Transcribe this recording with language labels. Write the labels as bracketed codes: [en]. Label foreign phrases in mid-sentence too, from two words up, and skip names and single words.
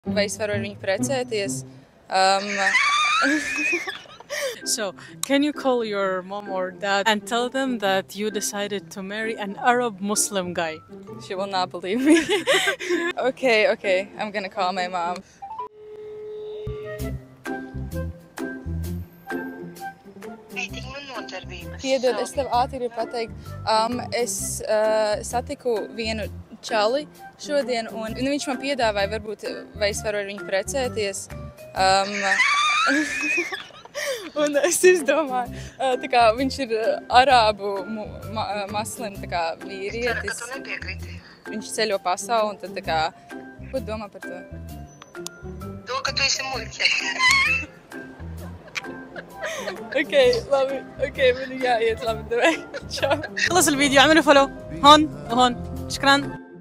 [lv] Vai es varu ar viņu precēties? [en] So, can you call your mom or dad and tell them that you decided to marry an Arab Muslim guy? She will not believe me. Okay, I'm gonna call my mom. [lv] Piedod, es tev ātri gribu pateikt, es satiku vienu čali šodien, un viņš man piedāvāja, varbūt, vai es varu ar viņu precēties. Un es izdomāju, tā kā viņš ir arābu maslim, tā kā vīrietis. Ka tu nepiekriti? Viņš ceļo pasauli, un tad tā kā, ko tu domā par to? To, ka tu esi muļķe. labi, man jāiet, labi, davai, čau. [ar] خلص الفيديو اعملوا فولو هون وهون شكرا